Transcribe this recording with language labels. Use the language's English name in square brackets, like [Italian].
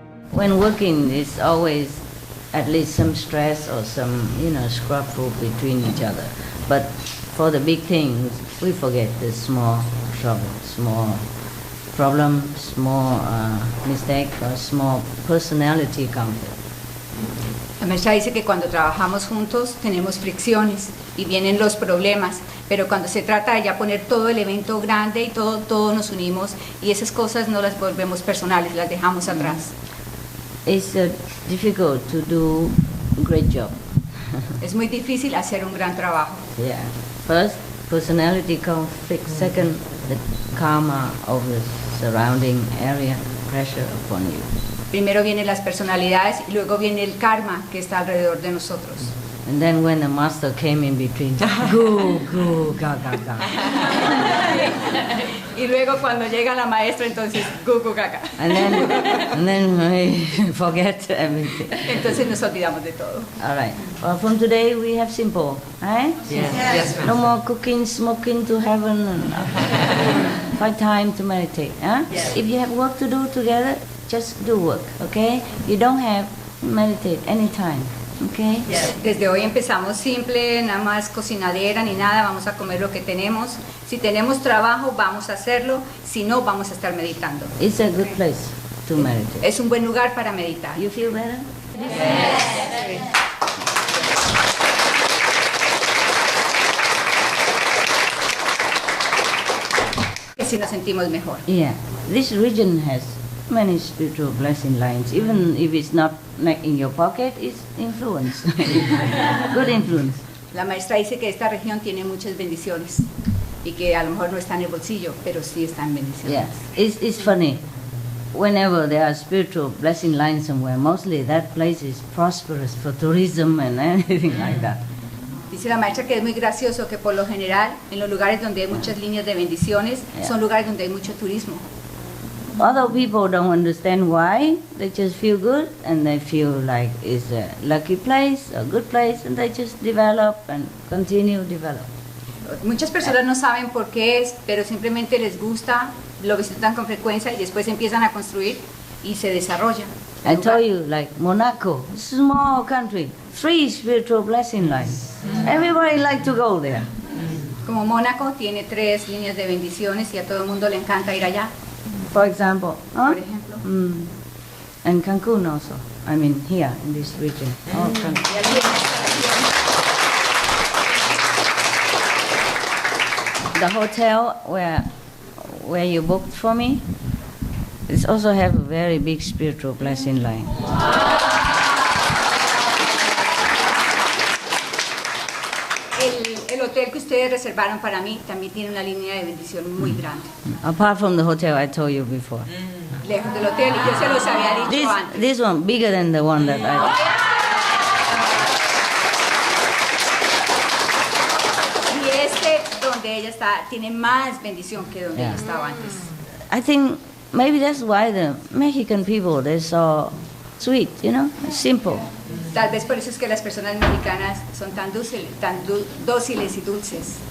[English] When working, it's always at least some stress or some, scrapful between each other. But for the big things, we forget the small trouble, small problem, small mistake, or small personality conflict. [Spanish] La maestra dice que cuando trabajamos juntos tenemos fricciones y vienen los problemas, pero cuando se trata de ya poner todo el evento grande y todo nos unimos y esas cosas no las volvemos personales, las dejamos atrás. [English] It's difficult to do a great job. [Spanish] Es muy difícil hacer un gran trabajo. [English] Yeah. First, personality conflict. Second, the karma of the surrounding area, pressure upon you. [Spanish] Primero vienen las personalidades y luego viene el karma que está alrededor de nosotros. [English] And then when the master came in between, go, ga, ga, ga. [Spanish] Y luego cuando llega la maestra, entonces, gu, gu, ga, ga. [English] And then we forget everything. [Spanish] Entonces nos olvidamos de todo. [English] All right. Well, from today we have simple, right? Yes. No more cooking, smoking to heaven. And find time to meditate. Huh? Yes. If you have work to do together, just do work, okay? You don't have meditate anytime, okay? [Spanish] Desde hoy empezamos simple, nada más cocinadera ni nada, vamos a comer lo que tenemos. Si tenemos trabajo, vamos a hacerlo, si no, vamos a estar meditando. [English] It's a good place to meditate. [Spanish] Es un buen lugar para meditar. [English] You feel better? Yes. [Spanish] Que si nos sentimos mejor. [English] Yeah. This region has many spiritual blessing lines. Even if it's not in your pocket, it's influence. Good influence. [Spanish] La maestra dice que esta región tiene muchas bendiciones y que a lo mejor no está en el bolsillo, pero sí está en bendiciones. [English] Yeah. It's funny. Whenever there are spiritual blessing lines somewhere, mostly that place is prosperous for tourism and anything like that. [Spanish] Dice la maestra que es muy gracioso que por lo general en los lugares donde hay muchas líneas de bendiciones son lugares donde hay mucho turismo. [English] Other people don't understand why. They just feel good and they feel like it's a lucky place, a good place, and they just develop and continue develop. [Spanish] Muchas personas no saben por qué es, pero simplemente les gusta, lo visitan con frecuencia y después empiezan a construir y se desarrollan. [English] I told you, like Monaco, small country, 3 spiritual blessing lines. Everybody like to go there. [Spanish] Como Mónaco tiene 3 líneas de bendiciones y a todo el mundo le encanta ir allá. [English] For example, [Spanish] Por ejemplo. [English] And Cancun also. I mean, here in this region. Oh, Cancun. [Spanish] Y aquí en esta región, [English] The hotel where you booked for me, it also have a very big spiritual blessing line. [Spanish] el hotel que ustedes reservaron para mí también tiene una línea de bendición muy grande. [English] Apart from the hotel I told you before. [Spanish] Lejos del hotel, y yo se los había dicho antes. [English] This one bigger than the one that I. [Spanish] Y este, donde ella está, tiene más bendición que donde ella estaba antes. [English] I think maybe that's why the Mexican people, they're so sweet, you know, simple. [Spanish] Tal vez por eso es que las personas mexicanas son tan dóciles y dulces.